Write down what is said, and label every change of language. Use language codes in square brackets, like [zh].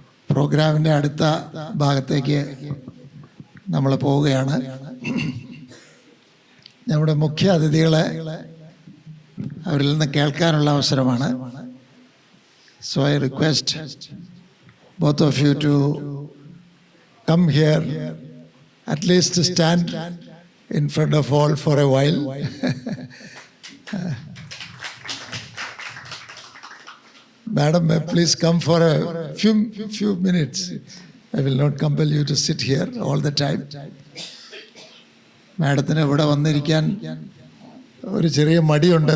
[ml] പ്രോഗ്രാമിൻ്റെ അടുത്ത ഭാഗത്തേക്ക് നമ്മൾ പോവുകയാണ്. നമ്മുടെ മുഖ്യ അതിഥികളെ അവരിൽ നിന്ന് കേൾക്കാനുള്ള അവസരമാണ്. [en] So I request both of you to come here, at least stand in front of all for a while. Madam, please come for a few minutes. I will not compel you to sit here all the time. [ml] മാഡത്തിന് ഇവിടെ വന്നിരിക്കാൻ ഒരു ചെറിയ മടിയുണ്ട്.